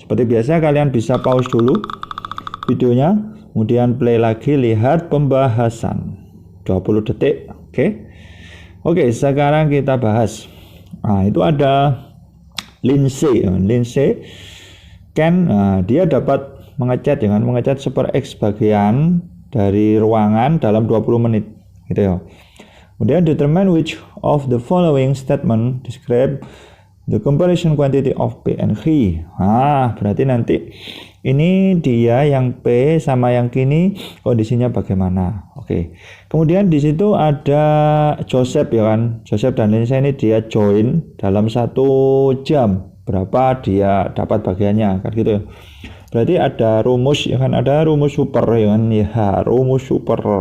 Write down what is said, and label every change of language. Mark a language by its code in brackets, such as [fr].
[id] Seperti biasa, kalian bisa pause dulu videonya, kemudian play lagi, lihat pembahasan 20 detik. Oke, sekarang kita bahas. Nah, itu ada Lindsay Ken, dia dapat mengecat dengan mengecat 1/x bagian dari ruangan dalam 20 menit gitu ya. [en] Kemudian determine which of the following statement describe the comparison quantity of P and Q. [id] Berarti nanti ini dia yang P sama yang Q ini kondisinya bagaimana. Oke. Kemudian di situ ada Joseph ya kan. Joseph dan Lindsay ini dia join dalam 1 jam. Berapa dia dapat bagiannya kan gitu ya. Berarti ada rumus ya kan, ada rumus super ya kan, ya rumus super.